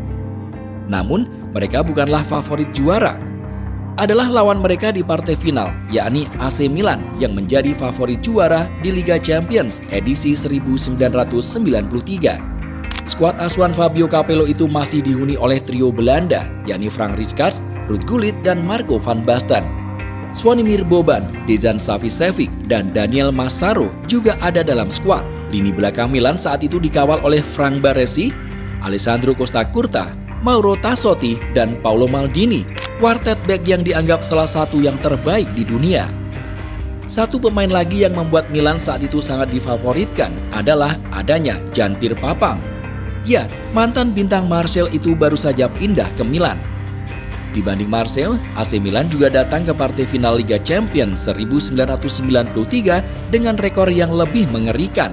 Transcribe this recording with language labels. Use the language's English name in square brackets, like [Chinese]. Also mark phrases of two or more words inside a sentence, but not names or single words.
[Indonesian] Namun, mereka bukanlah favorit juara. Adalah lawan mereka di partai final, yakni AC Milan yang menjadi favorit juara di Liga Champions edisi 1993. Skuad asuhan Fabio Capello itu masih dihuni oleh trio Belanda, yakni Frank Rijkaard, Ruud Gullit, dan Marco van Basten. Zvonimir Boban, Dejan Savicevic, dan Daniel Massaro juga ada dalam skuad. Lini belakang Milan saat itu dikawal oleh Frank Baresi, Alessandro Costa Curta, Mauro Tassotti, dan Paolo Maldini, kuartet bek yang dianggap salah satu yang terbaik di dunia. Satu pemain lagi yang membuat Milan saat itu sangat difavoritkan adalah adanya Jean-Pierre Papin. Ya, mantan bintang Marseille itu baru saja pindah ke Milan. Dibanding Marseille, AC Milan juga datang ke partai final Liga Champions 1993 dengan rekor yang lebih mengerikan.